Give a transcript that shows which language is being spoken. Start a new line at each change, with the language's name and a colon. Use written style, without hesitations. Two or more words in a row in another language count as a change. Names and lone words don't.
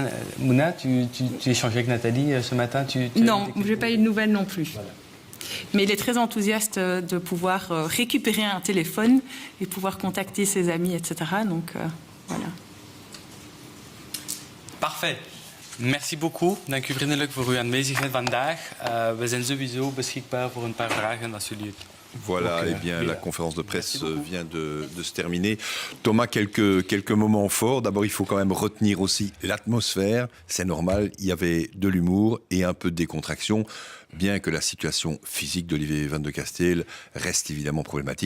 French: Mouna, tu échangé avec Nathalie ce matin? Non, je n'ai pas eu de nouvelles non plus. Voilà. Mais il est très enthousiaste de pouvoir récupérer un téléphone et pouvoir contacter ses amis, etc. Donc, voilà. Parfait. Merci beaucoup.
Dutch: Dank u vriendelijk voor uw aanwezigheid vandaag. We zijn sowieso beschikbaar voor een paar vragen als jullie het.
French: Voilà, eh bien, la conférence de presse vient de se terminer. Thomas, quelques moments forts. D'abord, il faut quand même retenir aussi l'atmosphère. C'est normal, il y avait de l'humour et un peu de décontraction, bien que la situation physique d'Olivier Van de Castell reste évidemment problématique.